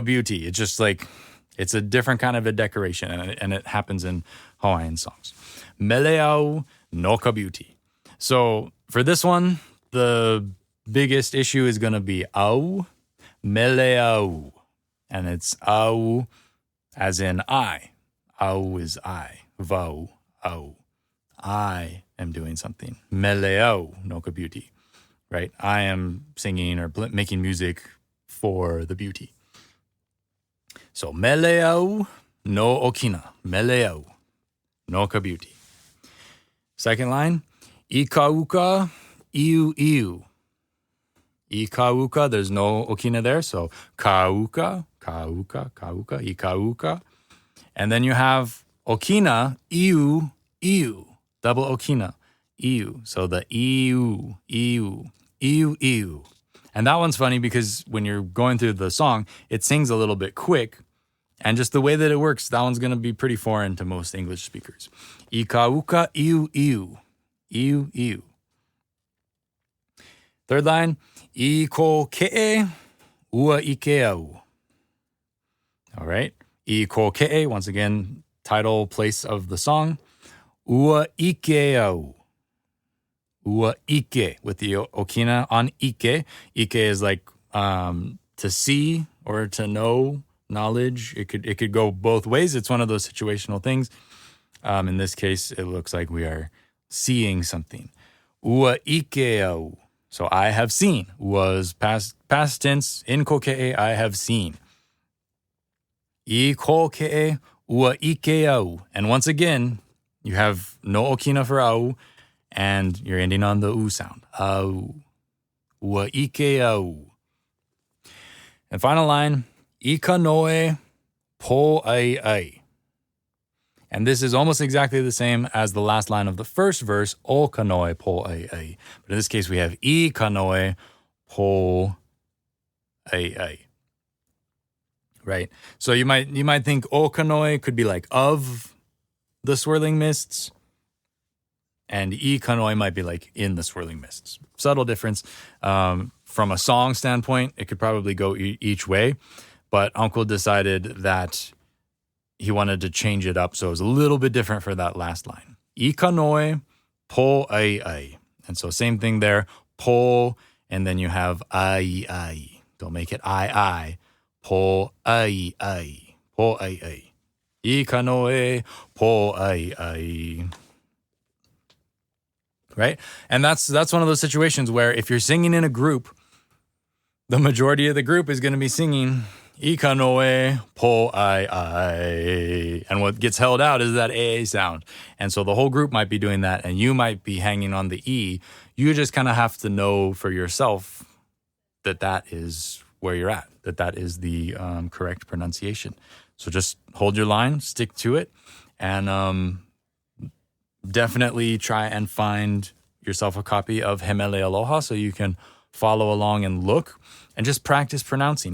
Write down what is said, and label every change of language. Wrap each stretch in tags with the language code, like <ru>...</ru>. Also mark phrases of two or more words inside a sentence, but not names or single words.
<en>It's just like It's a different kind of a decoration, and it happens in Hawaiian songs.</en> <haw>Meleau no ka beauty.</haw> <en>So for this one, the biggest issue is going to be</en> <haw>au, meleau.</haw> <en>And it's au as in I. Au is I.</en> <haw>Vau, au.</haw> <en>I am doing something.</en> <haw>Meleau no ka beauty. Right?</haw> <en>I am singing or making music for the beauty. So meleau no okina.</en> <haw>Meleau no ka beauty.</haw> <en>Second line,</en> <haw>ikauka iu iu. Ikauka,</haw> <en>there's no okina there, so</en> <haw>kauka, kauka, kauka, ikauka.</haw> <en>And then you have okina,</en> <haw>iu, iu,</haw> <en>double okina, iu.</en> <haw>So the iu, iu, iu, iu.</haw> <en>And that one's funny because when you're going through the song, it sings a little bit quick. And just the way that it works, that one's going to be pretty foreign to most English speakers.</en> <haw>Ikauka, iu, iu, iu, iu.</haw> <en>Third line,</en> <haw>Kōkeʻe ua ikeau.</haw> <en>All right. Kōkeʻe, once again, title, place of the song.</en> <haw>Ua ikeau. Ua ike,</haw> <en>with the okina on ike. Ike is like to see or to know, knowledge. It could go both ways. It's one of those situational things. In this case, it looks like we are seeing something.</en> <haw>Ua ikeau.</haw> <en>So I have seen was past tense. In Kōkeʻe, I have seen.</en> <haw>I Kōkeʻe ua ikeau.</haw> <en>And once again, you have no okina for au, and you're ending on the u sound.</en> <haw>Au. Ua ikeau.</haw> <en>And final line,</en> <haw>ikanoe po ai ai.</haw> <en>And this is almost exactly the same as the last line of the first verse,</en> <haw>o kanoe po ai ai.</haw> <en>But in this case, we have</en> <haw>I kanoe po ai ai.</haw> <en>Right? So you might think</en> <haw>o kanoe</haw> <en>could be like of the swirling mists, and</en> <haw>I kanoe</haw> <en>might be like in the swirling mists. Subtle difference. From a song standpoint, it could probably go each way, but Uncle decided that he wanted to change it up, so it was a little bit different for that last line.</en> <haw>I kanoe po ai ai.</haw> <en>And so same thing there, po, and then you have</en> <haw>ai ai.</haw> <en>Don't make it I.</en> <haw>Po ai ai. Po ai ai. I kanoe po ai ai.</haw> <en>Right? And that's one of those situations where if you're singing in a group, the majority of the group is going to be singing</en> <haw>I kanoe po ai ai.</haw> <en>And what gets held out is that A sound. And so the whole group might be doing that, and you might be hanging on the E. You just kind of have to know for yourself that is where you're at, that is the correct pronunciation. So just hold your line, stick to it, and definitely try and find yourself a copy of Hemele Aloha so you can follow along and look and just practice pronouncing.</en>